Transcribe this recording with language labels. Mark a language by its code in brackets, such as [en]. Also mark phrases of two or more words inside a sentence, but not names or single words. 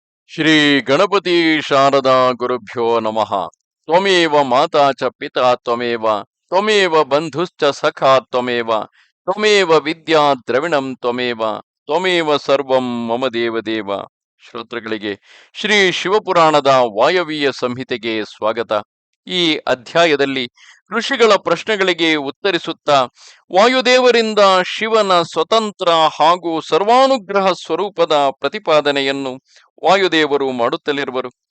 [sa] ಶ್ರೀ ಗಣಪತಿ ಶಾರದಾ ಗುರುಭ್ಯೋ ನಮಃ. ತ್ವಮೇವ ಮಾತಾ ಚ ಪಿತಾ ತ್ವಮೇವ ತ್ವಮೇವ ಬಂಧುಶ್ಚ ಸಖಾ ತ್ವಮೇವ ತ್ವಮೇವ ವಿದ್ಯಾ ದ್ರವಿಣಂ ತ್ವಮೇವ ತ್ವಮೇವ ಸರ್ವಂ ಮಮ ದೇವದೇವ. [kn] ಶ್ರೋತೃಗಳಿಗೆ ಶ್ರೀ ಶಿವಪುರಾಣದ ವಾಯವ್ಯ ಸಂಹಿತೆಗೆ ಸ್ವಾಗತ. ಈ ಅಧ್ಯಾಯದಲ್ಲಿ ಋಷಿಗಳ ಪ್ರಶ್ನೆಗಳಿಗೆ ಉತ್ತರಿಸುತ್ತಾ ವಾಯುದೇವರಿಂದ ಶಿವನ ಸ್ವತಂತ್ರ ಹಾಗೂ ಸರ್ವಾನುಗ್ರಹ ಸ್ವರೂಪದ ಪ್ರತಿಪಾದನೆಯನ್ನು ವಾಯುದೇವರು ಮಾಡುತ್ತಲಿರುವರು.